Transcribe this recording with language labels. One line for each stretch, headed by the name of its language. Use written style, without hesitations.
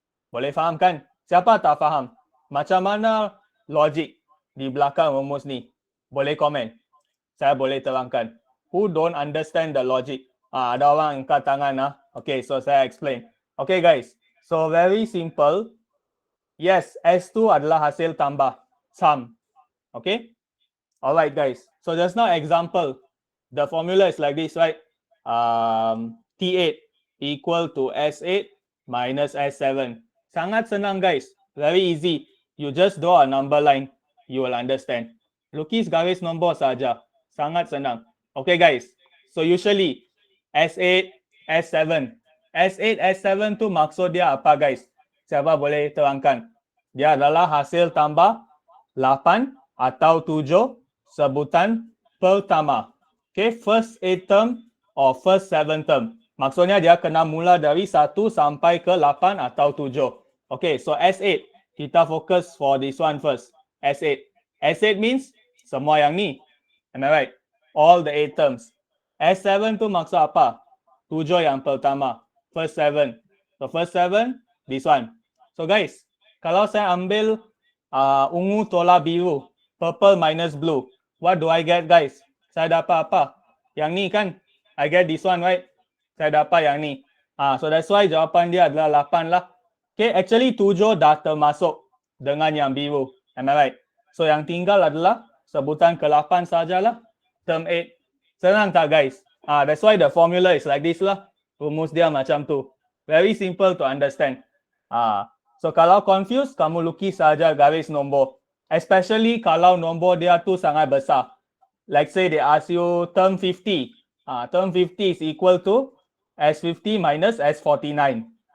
Malay: Boleh faham kan? Siapa tak faham? Macam mana logic di belakang rumus ni? Boleh komen. Saya boleh terangkan.
English: Who don't understand the logic?
Malay: Ada orang angkat tangan.
English: Okay, so saya explain. Okay guys, so very simple.
Malay: Yes, S2 adalah hasil tambah, sum.
English: Okay? Alright guys, so just now example. The formula is like this, right? T8 equal to S8 minus S7.
Malay: Sangat senang
English: guys, very easy. You just draw a number line, you will understand.
Malay: Lukis garis nombor saja, sangat senang.
English: Okay guys, so usually
Malay: S8, S7. S8, S7 tu maksud dia apa guys? Siapa boleh terangkan? Dia adalah hasil tambah 8 atau 7 sebutan pertama.
English: Okay, first 8 term or first 7 term.
Malay: Maksudnya dia kena mula dari 1 sampai ke 8 atau 7.
English: Okay, so S8. Kita fokus for this one first. S8. S8 means
Malay: semua yang ni.
English: Am I right? All the 8 terms.
Malay: S7 tu maksud apa? 7 yang pertama.
English: First 7. So first 7, this one. So guys,
Malay: kalau saya ambil ungu tolak biru,
English: purple minus blue, what do I get guys?
Malay: Saya dapat apa? Yang ni kan?
English: I get this one, right?
Malay: Saya dapat yang ni.
English: So that's why
Malay: jawapan dia adalah 8 lah. Okay, actually 7 dah termasuk dengan yang biru.
English: Am I right?
Malay: So yang tinggal adalah sebutan ke-8 sajalah. Term 8. Senang tak guys?
English: That's why the formula is like this lah.
Malay: Rumus dia macam tu.
English: Very simple to understand.
Malay: So kalau confused, kamu lukis saja garis nombor. Especially kalau nombor dia tu sangat besar.
English: Like say they ask you term 50. Term 50 is equal to S50 minus S49.